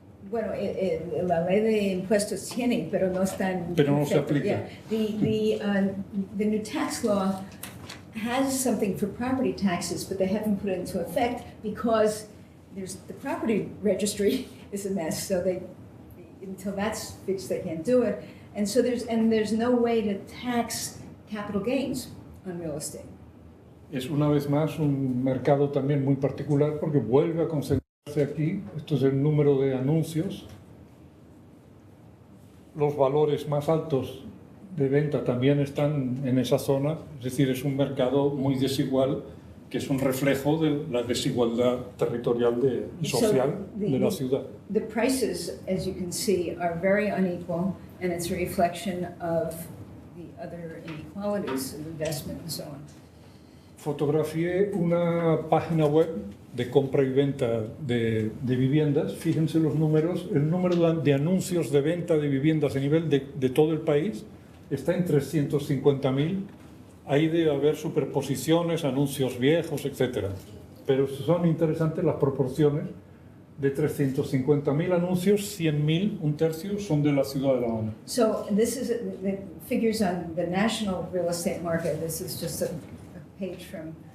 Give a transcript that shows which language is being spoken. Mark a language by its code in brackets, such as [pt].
[es] Bueno, la ley de impuestos tiene, pero no está en Pero no se efecto. aplica. [en] Yeah. The new tax law has something for property taxes, but they haven't put it into effect because the property registry is a mess. So until that's fixed, they can't do it. And so there's no way to tax capital gains on real estate. [es] Es una vez más un mercado también muy particular porque vuelve a concentrarse aquí. Esto es el número de anuncios. Los valores más altos de venta también están en esa zona. Es decir, es un mercado muy desigual que es un reflejo de la desigualdad territorial y social de la ciudad. [en] The prices, as you can see, are very unequal, and it's a reflection of the other inequalities of investment and so on. [es] Fotografié una página web de compra y venta de viviendas. Fíjense los números. El número de anuncios de venta de viviendas a nivel de todo el país está en 350.000. Ahí debe haber superposiciones, anuncios viejos, etc. Pero son interesantes las proporciones. De 350.000 anuncios, 100.000, un tercio, son de la ciudad de La Habana. [en] So this is the figures on the national real estate market. This is just a page from